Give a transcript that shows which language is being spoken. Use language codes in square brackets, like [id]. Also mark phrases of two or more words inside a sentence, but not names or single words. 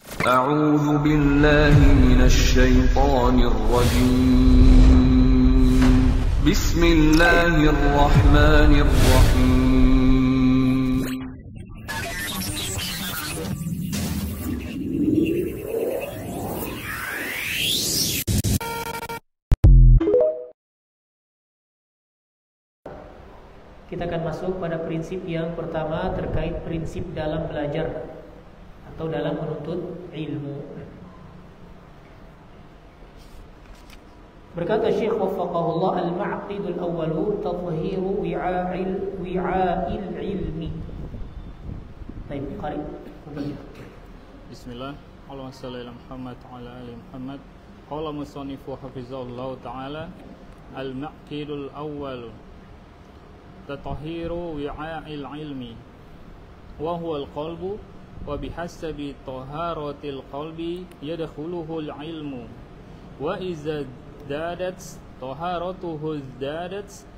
[ar] أعوذ بالله من الشيطان الرجيم بسم الله الرحمن الرحيم [id] Kita akan masuk pada prinsip yang pertama terkait prinsip dalam belajar atau dalam menuntut ilmu. Berkata Syekh [ar] وفقه الله، المعقد الأول تطهير وعاء العلم. [id] Baik, qari. Bismillah. [ar] اللهم صل على محمد وعلى آل محمد. قال المصنف حفظه الله تعالى, المعقد الأول تطهير وعاء العلم وهو القلب وبحسب طهارة القلب يدخله العلم وإذا ازدادت طهارته ازدادت